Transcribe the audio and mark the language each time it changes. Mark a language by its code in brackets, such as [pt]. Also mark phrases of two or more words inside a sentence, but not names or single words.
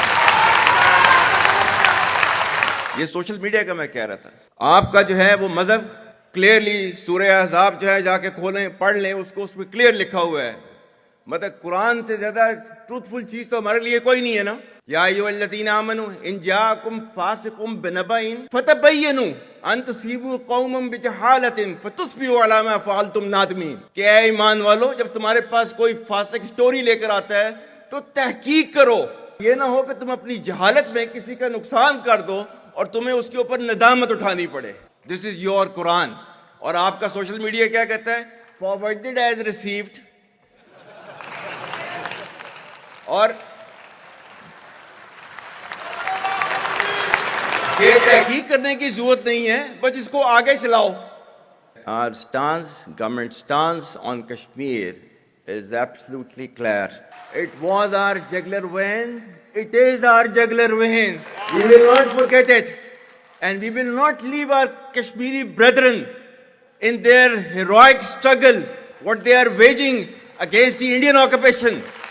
[hi] ये [en] social media [hi] का मैं कह रहा था, आपका जो है वो मजहब क्लियरली सूरह अहज़ाब जो है जाके खोलें पढ़ लें उसको, उसमें क्लियर लिखा हुआ है, मतलब कुरान से ज्यादा ट्रूथफुल चीज तो हमारे लिए कोई नहीं है ना। [ar] يا أيها الذين آمنوا إن جاءكم فاسق بنبإ فتبينوا أن تصيبوا قوما بجهالة فتصبحوا على ما فعلتم نادمين. [hi] कि ऐ ईमान वालो, जब तुम्हारे पास कोई फासिक स्टोरी लेकर आता है तो तहकीक करो, ये ना हो कि तुम अपनी जहालत में किसी का नुकसान कर दो और तुम्हें उसके ऊपर नदामत उठानी पड़े। [en] This is your Quran. [hi] और आपका [en] social media [hi] क्या कहता है? [en] Forwarded as received. [hi] और ये तहकीक करने की जरूरत नहीं है, बस इसको आगे चलाओ। [en] Our stance, government stance on Kashmir is absolutely clear. It was our jugular vein. It is our jugular vein. We will not forget it. And we will not leave our Kashmiri brethren in their heroic struggle, what they are waging against the Indian occupation.